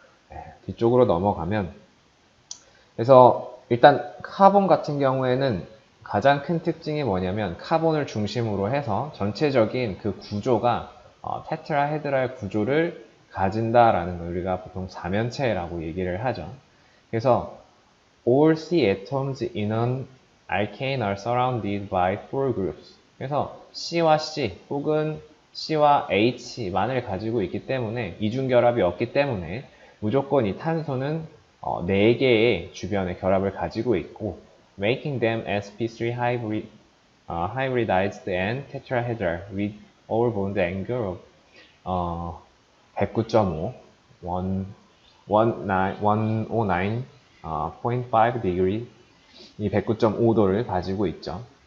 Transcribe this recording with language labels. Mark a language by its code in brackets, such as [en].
[ko] 네, 뒤쪽으로 넘어가면 그래서 일단 카본 같은 경우에는 가장 큰 특징이 뭐냐면 카본을 중심으로 해서 전체적인 그 구조가 테트라헤드랄 구조를 가진다라는 걸 우리가 보통 사면체라고 얘기를 하죠. 그래서 [en] all C atoms in an alkane are surrounded by four groups. [ko] 그래서 C와 C 혹은 C와 H만을 가지고 있기 때문에 이중결합이 없기 때문에 무조건 이 탄소는 4개의 주변에 결합을 가지고 있고 [en] making them sp3 hybridized and tetrahedral with all bond angle of 109.5 109.5 degree [ko] 이 109.5도를 가지고 있죠.